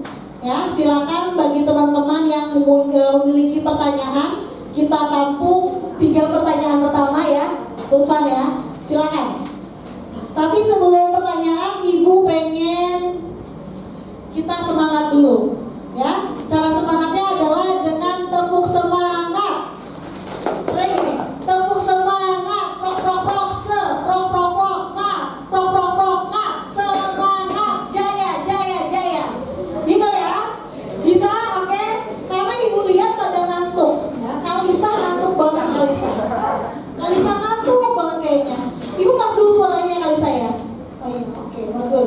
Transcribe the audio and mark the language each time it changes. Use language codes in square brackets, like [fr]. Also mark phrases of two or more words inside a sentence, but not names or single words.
[id] Ya, silakan bagi teman-teman yang memiliki pertanyaan, kita tampung 3 pertanyaan pertama ya, Tuhan ya. Silakan. Tapi sebelum pertanyaan, ibu pengen kita semangat dulu, ya. Cara semangatnya adalah dengan tepuk semangat. Kayak gini, tepuk semangat, prok prok prok se, prok prok prok ma, prok prok prok ma, semangat, jaya jaya jaya. Gitu ya, bisa, oke? Karena ibu lihat pada ngantuk, ya. Kalisa ngantuk banget, Kalisa ngantuk banget kayaknya. Ibu merdu suaranya Kalisa ya. Oh iya, oke, bagus.